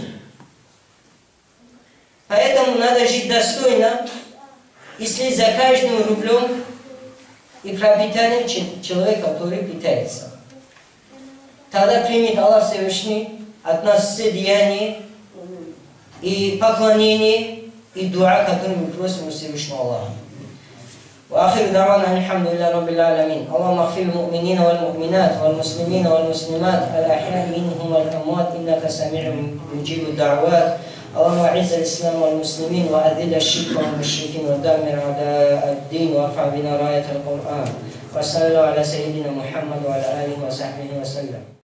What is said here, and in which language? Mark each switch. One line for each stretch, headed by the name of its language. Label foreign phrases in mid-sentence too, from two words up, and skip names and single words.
Russian: Поэтому надо жить достойно и следить за каждым рублем и пропитанием человека, который питается. Тогда примет Аллах Всевышний от нас все деяния и поклонение и дуа, которые мы просим у Всевышнего Аллаха.
Arabic: وآخر دعوانا الحمد لله رب العالمين اللهم اغفر للمؤمنين والمؤمنات والمسلمين والمسلمات الأحياء منهم والأموات إنك سميع مجيب الدعوات اللهم أعز الإسلام والمسلمين وأذل الشرك والمشركين ودمر أعداء الدين وارفع بنا راية القرآن وصلى الله على سيدنا محمد وعلى آله وصحبه وسلم.